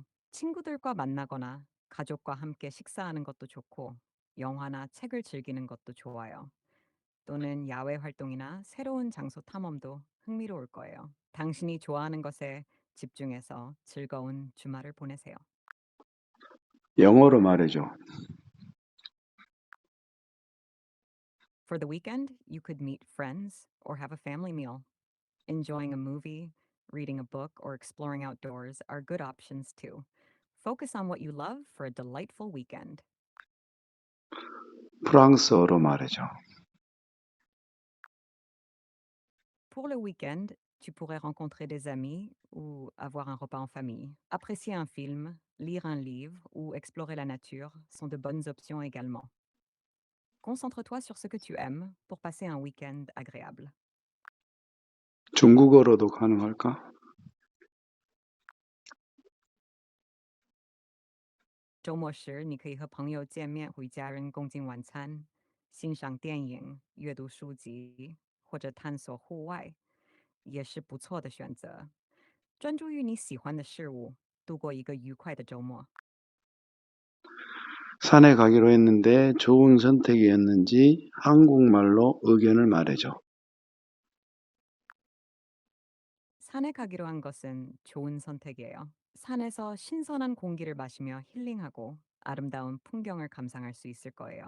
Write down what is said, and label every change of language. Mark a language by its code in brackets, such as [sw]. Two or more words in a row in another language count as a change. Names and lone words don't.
[ko] 친구들과 만나거나 가족과 함께 식사하는 것도 좋고, 영화나 책을 즐기는 것도 좋아요. 또는 야외 활동이나 새로운 장소 탐험도 흥미로울 거예요. 당신이 좋아하는 것에 집중해서 즐거운 주말을 보내세요. 영어로 말해줘. [en] For the weekend, you could meet friends or have a family meal. Enjoying a movie, reading a book, or exploring outdoors are good options too. Focus on what you love for a delightful weekend. [ko] 프랑스어로 말해줘. [fr] Pour le week-end, tu pourrais rencontrer des amis ou avoir un repas en famille. Apprécier un film, lire un livre ou explorer la nature sont de bonnes options également. Concentre-toi sur ce que tu aimes pour passer un week-end agréable. [ko] 중국어로도 가능할까? [zh] 周末时，你可以和朋友见面，与家人共进晚餐，欣赏电影、阅读书籍或者探索户外，也是不错的选择。专注于你喜欢的事物，度过一个愉快的周末。 [ko] 산에 가기로 했는데 좋은 선택이었는지 한국말로 의견을 말해줘. 산에 가기로 한 것은 좋은 선택이에요. 산에서 신선한 공기를 마시며 힐링하고 아름다운 풍경을 감상할 수 있을 거예요.